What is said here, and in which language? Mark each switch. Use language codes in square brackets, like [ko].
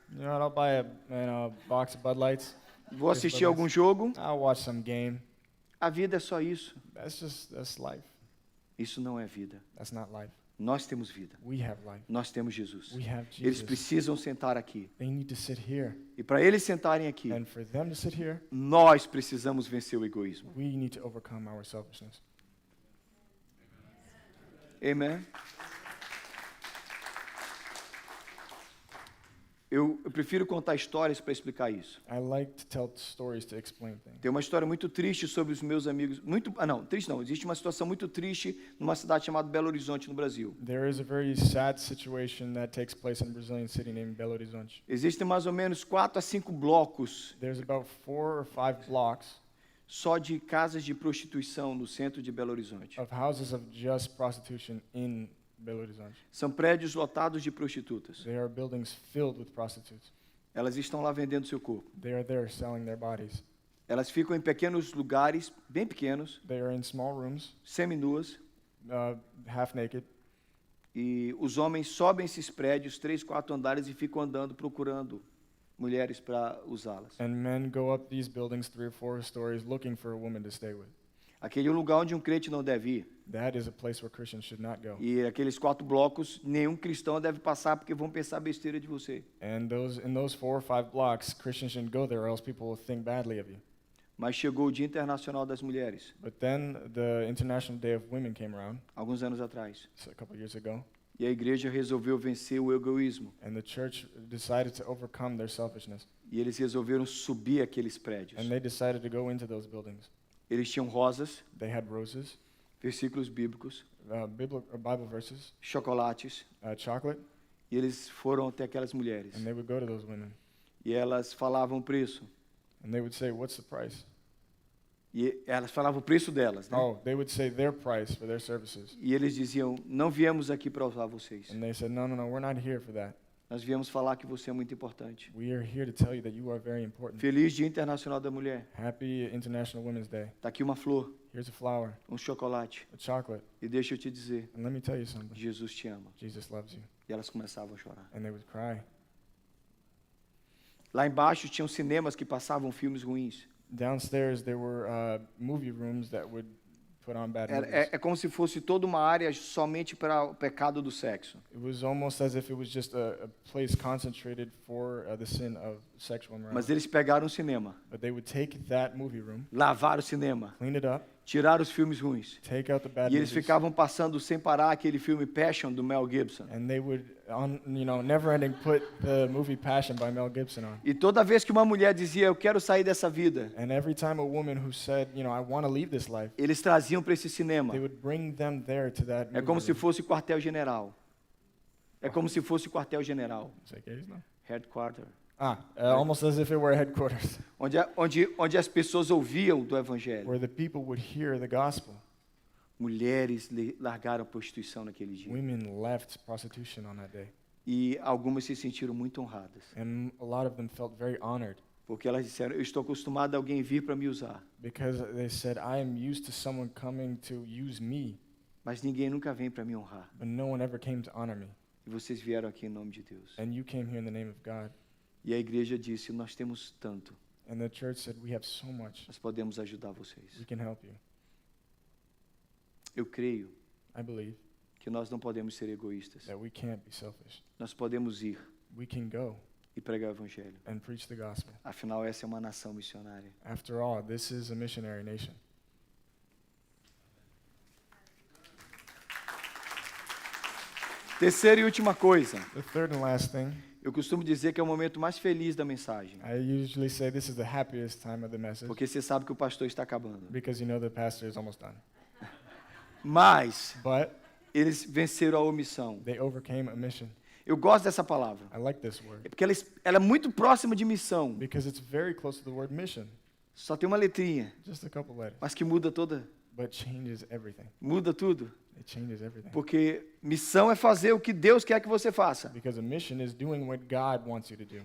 [en] You know, I'll buy a box of Bud Lights. [pt] vou assistir algum jogo. [en] I'll watch some game. [pt] A vida é só isso. [en] That's life. [pt] Isso não é vida. [en] That's not life. [pt] Nós temos vida. [en] We have life. [pt] Nós temos Jesus. [en] We have [pt] Eles [en] Jesus. [pt] precisam sentar aqui. [en] They need to sit here. [pt] E para eles sentarem aqui, [en] And for them to sit here, [pt] nós precisamos vencer o egoísmo. [en] we need to overcome our selfishness. [pt] Amém? Eu prefiro contar histórias para explicar isso. [en] I like to tell stories to explain things. [pt] Tem uma história muito triste sobre os meus amigos. Triste não. Existe uma situação muito triste numa cidade chamada Belo Horizonte, no Brasil. [en] There is a very sad situation that takes place in a Brazilian city named Belo Horizonte. [pt] Existem mais ou menos 4 a 5 blocos [en] There's about 4 or 5 blocks [pt] só de casas de prostituição no centro de Belo Horizonte. [en] of houses of just prostitution in Belo Horizonte. [pt] São prédios lotados de prostitutas. [en] They are buildings filled with prostitutes. [pt] Elas estão lá vendendo seu corpo. [en] They are there selling their bodies. [pt] Elas ficam em pequenos lugares, bem pequenos, [en] They are in small rooms, [pt] seminuas, [en] half naked, [pt] e os homens sobem esses prédios, 3, 4 andares, e ficam andando procurando mulheres para usá-las. [en] and men go up these buildings 3 or 4 stories looking for a woman to stay with. [pt] Aquele é um lugar onde um crente não deve ir. [en] That is a place where Christians should not go. [pt] E aqueles 4 blocos, nenhum cristão deve passar porque vão pensar besteira de você. [en] And in those 4 or 5 blocks, Christians shouldn't go there, or else people will think badly of you. [pt] Mas chegou o Dia Internacional das Mulheres, [en] But then the International Day of Women came around [pt] alguns anos atrás. [en] a couple years ago, [pt] E a igreja resolveu vencer o egoísmo. [en] and the church decided to overcome their selfishness. [pt] E eles resolveram subir aqueles prédios. [en] And they decided to go into those buildings. [pt] Eles tinham rosas, [en] They had roses, [pt] versículos bíblicos, [en] Bible verses, [pt] chocolates, [en] chocolate, [pt] e eles foram até aquelas mulheres. [en] and they would go to those women. [pt] E elas falavam o preço. [en] And they would say, "What's the price?" [pt] E elas falavam o preço delas, né? [en] Oh, they would say their price for their services. [pt] E eles diziam: não viemos aqui para usar vocês. [en] And they said, "No, no, no, we're not here for that. [pt] Nós viemos falar que você é muito importante. [en] We are here to tell you that you are very important." [pt] Feliz Dia Internacional da Mulher. [en] Happy International Women's Day. [pt] Tá aqui uma flor, [en] Here's a flower, [pt] um chocolate. [en] a chocolate. [pt] E deixa eu te dizer, [en] And let me tell you something. [pt] Jesus te ama. [en] Jesus loves you. [pt] E elas começavam a chorar. [en] And they would cry. [pt] Lá embaixo tinham cinemas que passavam filmes ruins. [en] Downstairs, there were movie rooms that would put on bad movies. [pt] É como se fosse toda uma área somente para o pecado do sexo. [en] It was almost as if it was just a place concentrated for the sin of sexual [pt] Mas [en] immorality. [pt] eles pegaram o cinema, [en] But they would take that movie room, [pt] lavaram o cinema, [en] clean it up, [pt] tiraram os filmes ruins. [en] take out the bad [pt] E eles [en] movies, [pt] ficavam passando sem parar aquele filme Passion do Mel Gibson. [en] and they would, never ending, put the movie Passion by Mel Gibson on. [pt] E toda vez que uma mulher dizia, eu quero sair dessa vida, [en] And every time a woman who said, I want to leave this life, [pt] eles traziam para esse cinema. [en] they would bring them there to that [pt] É [en] movie [pt] como se [en] room. [pt] fosse quartel-general. É como se fosse quartel-general. [en] Is that gays now? Headquarter. Almost as if it were headquarters, [pt] Onde as pessoas ouviam do evangelho. [en] where the people would hear the gospel. [pt] Mulheres largaram a prostituição naquele dia. [en] Women left prostitution on that day. [pt] E algumas se sentiram muito honradas. [en] And a lot of them felt very honored [pt] Porque elas disseram, eu estou acostumada a alguém vir para me usar. [en] because they said, I am used to someone coming to use me. [pt] Mas ninguém nunca vem para me honrar. [en] but no one ever came to honor me. [pt] E vocês vieram aqui em nome de Deus. [en] And you came here in the name of God. [pt] E a igreja disse, nós temos tanto, [en] And the church said, we have so much. [pt] nós podemos ajudar vocês. [en] We can help you. [pt] Eu creio [en] I believe [pt] que nós não podemos ser egoístas. [en] that we can't be selfish. [pt] Nós podemos ir [en] We can go [pt] e pregar o evangelho. [en] and preach the gospel. [pt] Afinal, essa é uma nação missionária. [en] After all, this is a missionary nation. [pt] Terceira e última coisa. [en] The third and last thing, [pt] Eu costumo dizer que é o momento mais feliz da mensagem. [en] I usually say this is the happiest time of the message [pt] Porque você sabe que o pastor está acabando. [en] because you know the pastor is almost done. [pt] Mas [en] But [pt] eles venceram a omissão. [en] they overcame a mission. [pt] Eu gosto dessa palavra. [en] I like this word [pt] Porque ela é muito próxima de missão. [en] because it's very close to the word mission. [pt] Só tem uma letrinha, [en] Just a couple letters, [pt] mas que muda toda. [en] but changes everything. [pt] Muda tudo. [en] It changes everything. [pt] Porque missão é fazer o que Deus quer que você faça. [en] Because a mission is doing what God wants you to do.